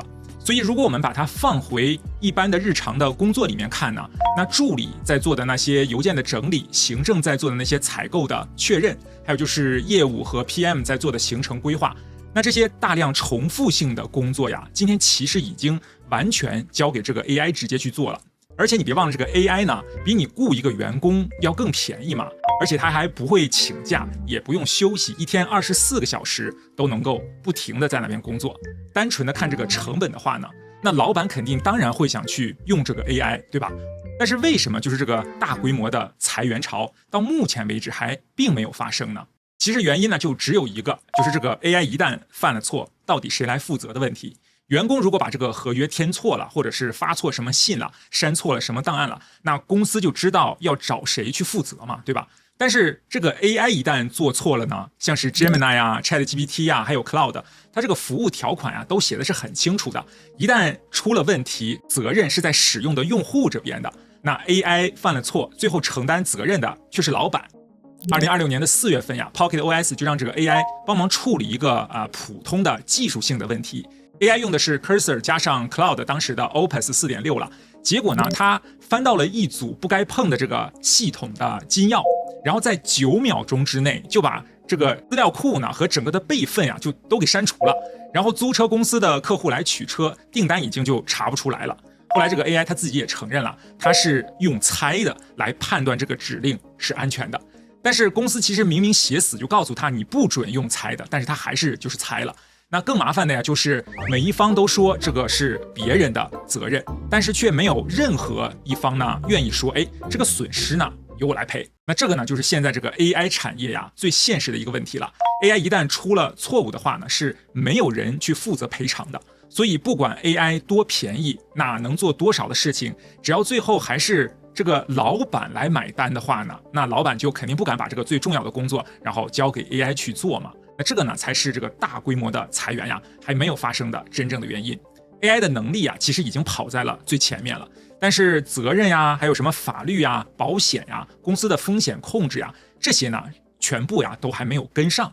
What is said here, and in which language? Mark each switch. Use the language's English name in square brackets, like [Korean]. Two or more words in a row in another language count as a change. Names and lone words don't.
[Chinese] 所以如果我們把它放回一般的日常的工作裡面看呢，那助理在做的那些郵件的整理，行政在做的那些採購的確認，還有就是業務和 PM 在做的行程規劃，那這些大量重複性的工作呀，今天其實已經完全交給這個 AI 直接去做了。而且你別忘了，這個 AI 呢比你雇一個員工要更便宜嘛，而且它還不會請假，也不用休息，一天24個小時都能夠不停的在那邊工作。單純的看這個成本的話呢，那老闆肯定當然会想去用這個 AI， 對吧？但是為什麼就是這個大規模的裁員潮到目前為止還並沒有發生呢？其實原因呢就只有一個，就是這個 AI 一旦犯了錯，到底誰來負責的問題。員工如果把這個合約填錯了，或者是發錯什麼信了，刪錯了什麼檔案了，那公司就知道要找誰去負責嘛，對吧？但是這個 AI 一旦做錯了呢，像是 Gemini 呀、ChatGPT 呀，還有 Cloud， 它這個服務條款呀都寫的是很清楚的，一旦出了問題，責任是在使用的用戶這邊的，那 AI 犯了錯，最後承擔責任的卻是老闆。2026年的4月份呀 ，Pocket OS 就讓這個 AI 幫忙處理一個普通的技術性的問題。AI 用的是 Cursor 加上 Cloud 當時的 Opus 4.6 了，結果呢，它翻到了一組不該碰的這個系統的金鑰，然後在9秒鐘之內就把這個資料庫呢和整個的備份呀就都給刪除了，然後租車公司的客戶來取車，訂單已經就查不出來了。後來這個 AI 它自己也承認了，它是用猜的來判斷這個指令是安全的，但是公司其實明明寫死就告訴他你不准用猜的，但是他還是就是猜了。那更麻煩的呀，就是每一方都說這個是別人的責任，但是卻沒有任何一方呢願意說，這個損失呢由我來賠。那這個呢就是現在這個 AI 產業呀最現實的一個問題了。AI 一旦出了錯誤的話呢，是沒有人去負責賠償的。所以不管 AI 多便宜，那能做多少的事情，只要最後還是這個老闆來買單的話呢，那老闆就肯定不敢把這個最重要的工作然後交給 AI 去做嘛。那這個呢才是這個大規模的裁員呀還沒有發生的真正的原因。AI 的能力呀其實已經跑在了最前面了，但是責任呀，還有什麼法律呀、保險呀、公司的風險控制呀，這些呢全部呀都還沒有跟上。